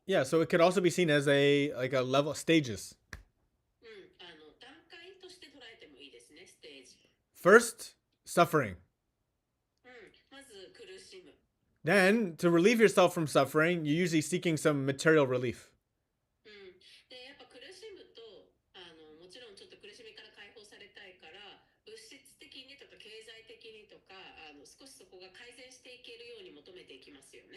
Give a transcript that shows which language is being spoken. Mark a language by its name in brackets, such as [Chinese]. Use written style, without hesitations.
[English] Yeah, so it could also be seen as a level stages. [Japanese] 段階として捉えてもいいですね、ステージ。 [English] First, suffering. [Japanese] まず苦しむ。 [English] Then, to relieve yourself from suffering, you're usually seeking some material relief. [Japanese] で、やっぱ苦しむと、もちろんちょっと苦しみから解放されたいから、物質的にとか経済的にとか、少しそこが改善していけるように求めていきますよね。